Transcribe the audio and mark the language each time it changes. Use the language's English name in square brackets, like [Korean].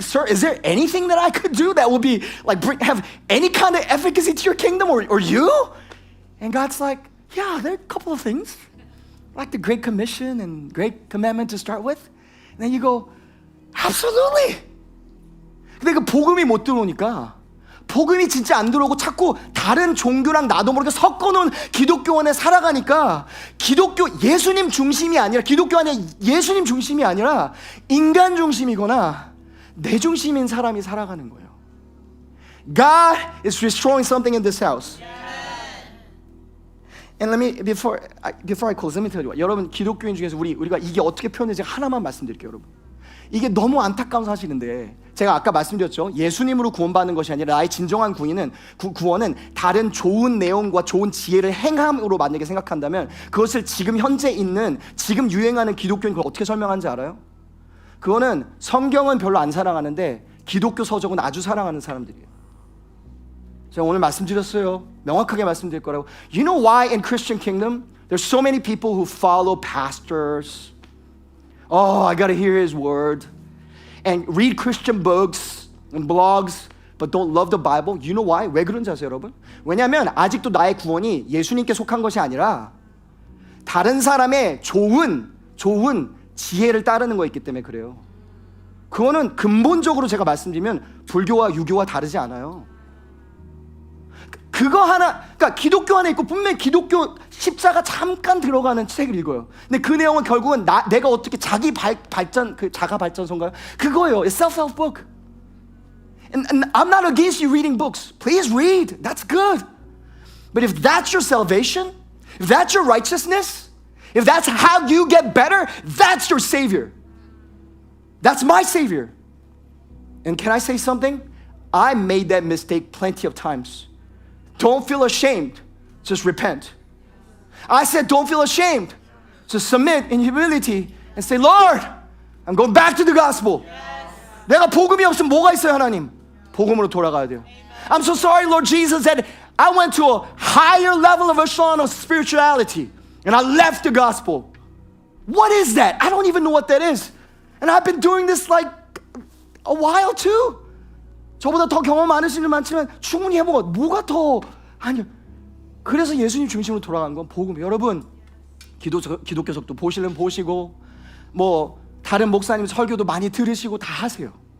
[English] Sir, is there anything that I could do that will be have any kind of efficacy to your kingdom or you? And God's like, yeah, there are a couple of things. Like the Great Commission and Great Commandment to start with. And then you go, absolutely. [Korean] 근데 그 복음이 못 들어오니까 복음이 진짜 안 들어오고 자꾸 다른 종교랑 나도 모르게 섞어놓은 기독교 안에 살아가니까 예수님 중심이 아니라 기독교 안에 예수님 중심이 아니라 인간 중심이거나 내 중심인 사람이 살아가는 거예요. [English] God is restoring something in this house. And let me before I close, let me tell you. [Korean] 여러분 기독교인 중에서 우리가 이게 어떻게 표현되지 하나만 말씀드릴게요, 여러분. 이게 너무 안타까운 사실인데 제가 아까 말씀드렸죠. 예수님으로 구원받는 것이 아니라 나의 진정한 구원은 다른 좋은 내용과 좋은 지혜를 행함으로 만약에 생각한다면 그것을 지금 현재 있는 지금 유행하는 기독교인 그걸 어떻게 설명하는지 알아요? 그거는 성경은 별로 안 사랑하는데 기독교 서적은 아주 사랑하는 사람들이에요. 제가 오늘 말씀드렸어요. 명확하게 말씀드릴 거라고. [English] You know why in Christian kingdom there's so many people who follow pastors? Oh, I got to hear his word. And read Christian books and blogs, but don't love the Bible. You know why? [Korean] 왜 그런지 아세요, 여러분? 왜냐하면 아직도 나의 구원이 예수님께 속한 것이 아니라 다른 사람의 좋은 지혜를 따르는 거였기 때문에 그래요. 그거는 근본적으로 제가 말씀드리면 불교와 유교와 다르지 않아요. 그거 하나, 그러니까 기독교 안에 있고 분명히 기독교 십자가 잠깐 들어가는 책을 읽어요. 근데 그 내용은 결국은 내가 어떻게 자기 발전, 그 자가 발전서인가요? 그거예요. [English] It's self-help book. And I'm not against you reading books. Please read. That's good. But if that's your salvation, if that's your righteousness, if that's how you get better, that's your Savior. That's my Savior. And can I say something? I made that mistake plenty of times. Don't feel ashamed. Just repent. I said, don't feel ashamed. Just submit in humility and say, Lord, I'm going back to the gospel. [Korean] 내가 복음이 없으면 뭐가 있어요, 하나님? 복음으로 돌아가야 돼요. [English] I'm so sorry, Lord Jesus, that I went to a higher level of echelon of spirituality and I left the gospel. What is that? I don't even know what that is. And I've been doing this like a while too. [Korean] 저보다 더 경험 많으신 분 많지만 충분히 해보고 뭐가 더 아니요. 그래서 예수님 중심으로 돌아간 건 복음. 여러분 기독교석도 보시려면 보시고 뭐 다른 목사님 설교도 많이 들으시고 다 하세요.